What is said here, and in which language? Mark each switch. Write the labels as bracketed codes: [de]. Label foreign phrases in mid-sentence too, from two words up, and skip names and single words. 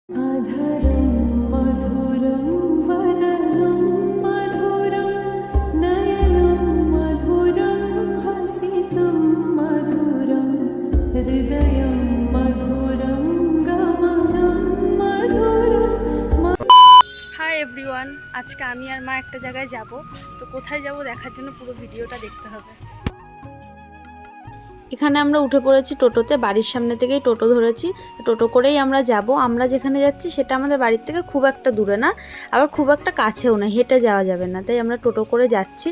[sa] अधरं मधुरं वदनं मधुरं नयनं मधुरं हसितं मधुरं हृदयं मधुरं गमनं मधुरं। [en] Hi everyone, [bn] আজকে আমি আর মা একটা জায়গায় যাব। তো কোথায় যাব দেখার জন্য পুরো ভিডিওটা দেখতে হবে। এখানে আমরা উঠে পড়েছি টোটোতে, বাড়ির সামনে থেকেই টোটো ধরেছি। টোটো করেই আমরা যাব। আমরা যেখানে যাচ্ছি সেটা আমাদের বাড়ির থেকে খুব একটা দূরে না, আবার খুব একটা কাছেও না, হেঁটে যাওয়া যাবে না, তাই আমরা টোটো করে যাচ্ছি।